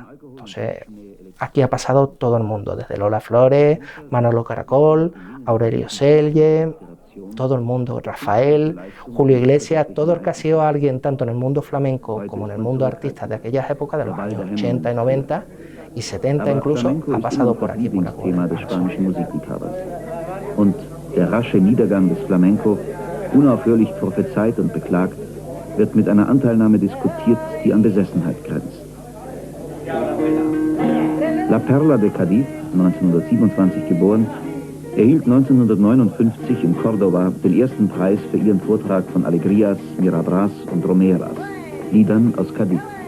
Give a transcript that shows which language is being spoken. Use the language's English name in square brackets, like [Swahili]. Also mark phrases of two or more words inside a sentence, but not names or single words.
[Spanish] Entonces, aquí ha pasado todo el mundo, desde Lola Flores, Manolo Caracol, Aurelio Selle, todo el mundo, Rafael, Julio Iglesias, todo el que ha sido alguien tanto en el mundo flamenco como en el mundo artista de aquellas épocas, de los años 80 y 90 y 70 incluso, ha pasado por aquí, por la Cueva del Paro Sur. [German] Und der rasche Niedergang des Flamenco, unaufhörlich prophezeit und beklagt, wird mit einer Anteilnahme diskutiert, die an Besessenheit grenzt. La Perla de Cádiz, 1927 geboren, erhielt 1959 in Córdoba den ersten Preis für ihren Vortrag von Alegrías, Mirabras und Romeras, Liedern aus Cádiz.